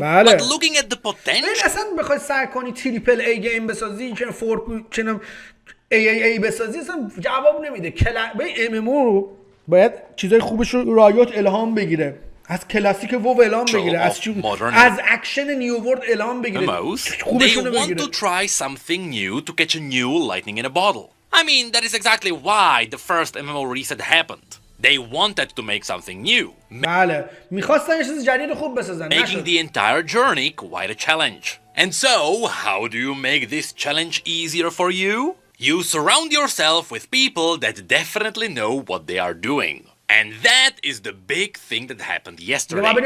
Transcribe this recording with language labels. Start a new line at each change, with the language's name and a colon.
Persian: بله.
English: But looking at the potential...
Persian: این اصلا بخوای سعی کنی تریپل ای گیم بسازی، چنم ای بسازی، اصلا جواب نمیده. ام ام او باید چیزای خوبش رو رایوت الهام بگیره، از کلاسیک وو الهام بگیره، از اکشن نیو ورلد الهام بگیره، خوبشون رو بگیره.
English: They want to try something new to catch a new lightning in a bottle. I mean, that is exactly why the first MMO reset happened. They wanted to make something new.
Persian: بله، می‌خواستن یه چیز جدید خوب بسازن.
English: Making the entire journey quite a challenge. And so, how do you make this challenge easier for you? You surround yourself with people that definitely know what they are doing. And that is the big thing that happened yesterday.